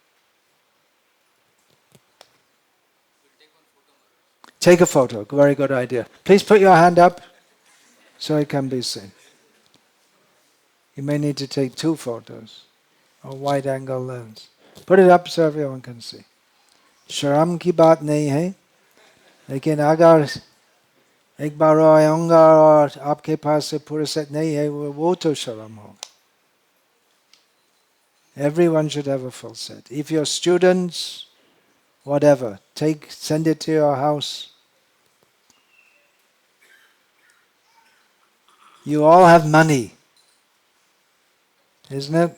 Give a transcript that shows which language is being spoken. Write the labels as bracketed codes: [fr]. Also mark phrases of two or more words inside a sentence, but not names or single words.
[en] Take a photo, very good idea. Please put your hand up so it can be seen. You may need to take 2 photos, or wide angle lens. Put it up so everyone can see. [hi] शर्म की बात नहीं है, लेकिन अगर एक बार आऊंगा और आपके पास से पूरा सेट नहीं है वो तो शर्म होगा. [en] Everyone should have a full set. If you're students, whatever, send it to your house. You all have money, isn't it?